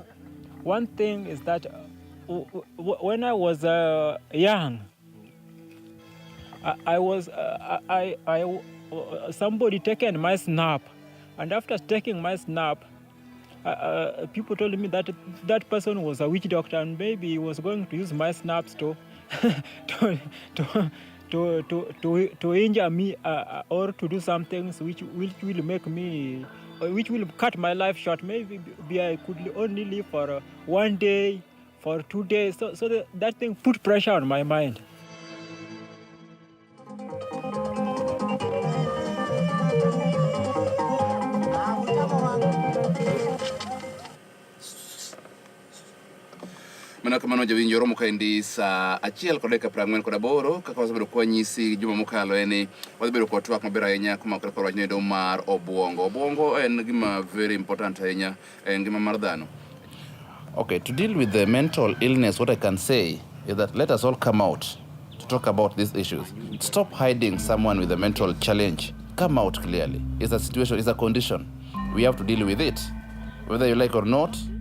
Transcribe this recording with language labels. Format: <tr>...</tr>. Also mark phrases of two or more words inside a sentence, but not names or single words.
<en>One thing is that when I was young, somebody taken my snap, and after taking my snap, people told me that that person was a witch doctor, and maybe he was going to use my snaps to to injure me or to do some things which will make me, which will cut my life short. Maybe I could only live for 1 day, for 2 days. So that thing put pressure on my mind.</en> <luo>Mana kamano jawinjo romo kaendi sa 1:40 kaka wasebedo kwanyisi juma mokalo eni wasebedo kod twak maber ahinya kuma kaka wachne do mar obuongo. Obuongo en gima</luo> <en>very important</en> <luo>ahinya en gima mar dhano.</luo> <en>Okay, to deal with the mental illness, what I can say is that let us all come out to talk about these issues. Stop hiding someone with a mental challenge. Come out clearly. It's a situation, it's a condition. We have to deal with it, whether you like or not.</en>